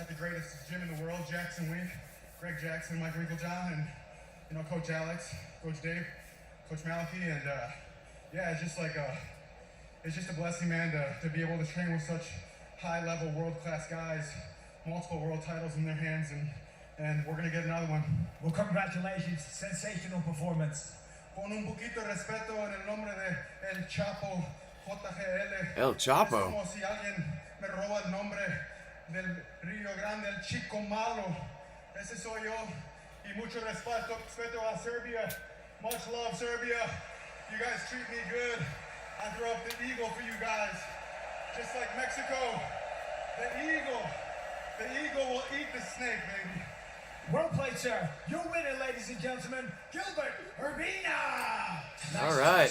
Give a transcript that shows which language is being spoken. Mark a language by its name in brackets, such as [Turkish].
[English] At the greatest gym in the world, Jackson Wink, Greg Jackson, Mike Winklejohn, and you know, Coach Alex, Coach Dave, Coach Malachi, and yeah, it's just like it's just a blessing, man, to be able to train with such high-level, world-class guys, multiple world titles in their hands, and we're gonna get another one. Well, congratulations, sensational performance. [Spanish] Con un poquito de respeto en el nombre de El Chapo, JGL. El Chapo. Es como si alguien me roba el nombre del Rio Grande, el Chico Malo. Ese soy yo. Y mucho respeto a Serbia. [English] Much love, Serbia. You guys treat me good. I throw up the eagle for you guys. Just like Mexico. The eagle will eat the snake, baby. Well played, sir. Your winner, ladies and gentlemen, Gilbert Urbina. All right.